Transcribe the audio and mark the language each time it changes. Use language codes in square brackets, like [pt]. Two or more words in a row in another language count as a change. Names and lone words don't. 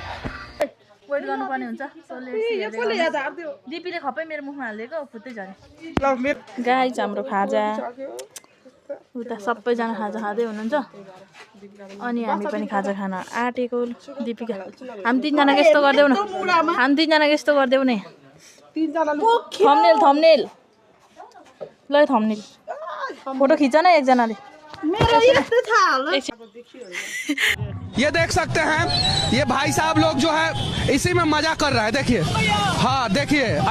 [ne] वेट गर्नुपर्ने हुन्छ दिपीले खप्पै मेरो मुखमा हालिदिएको फुत्तै झरे गाइस हाम्रो खाजा उता सबैजना खाजा खाँदै हुनुहुन्छ अनि हामी पनि खाजा खान आँटेको दिपिका हामी तिनजनाको यस्तो गरिदेऊ न हामी तिनजनाको यस्तो गरिदेऊ न थम्बनेल ल [en] thumbnail photo [ne] खिच न एकजनाले [hi] ये देख सकते हैं ये भाई साहब लोग जो है इसी में मजा कर रहा है देखिए हाँ देखिए